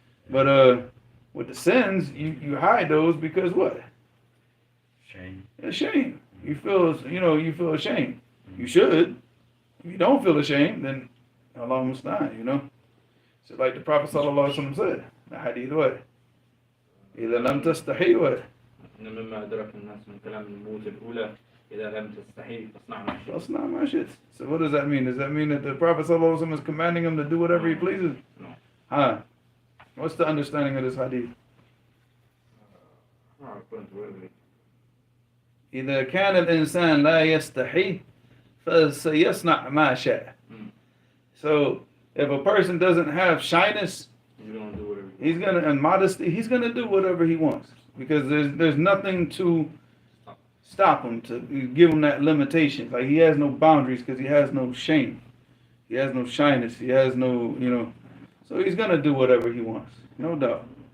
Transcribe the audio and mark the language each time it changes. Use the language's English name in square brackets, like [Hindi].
[English] But with the sins, you hide those because what? Shame. It's shame. You feel ashamed. You should. If you don't feel ashamed, then Allah musta'an, you know. So like the Prophet sallallahu alaihi wasallam said, The hadith what? [Arabic] إذا لم تستحي what? إن مما أدرك الناس من كلام الموت الأولى إذا لم تستحي فاصنع ما شئت. [English] That's not my shit. So what does that mean? Does that mean that the Prophet ﷺ is commanding him to do whatever he pleases? No. Huh? What's the understanding of this hadith? According to whatever. [Arabic] إذا كان الإنسان لا يستحي فسيصنع ما شاء. [English] So if a person doesn't have shyness, He's gonna do whatever. he's gonna and modesty, he's gonna do whatever he wants because there's nothing to stop him, to give him that limitation. Like he has no boundaries because he has no shame, he has no shyness, he has no so he's gonna do whatever he wants, no doubt.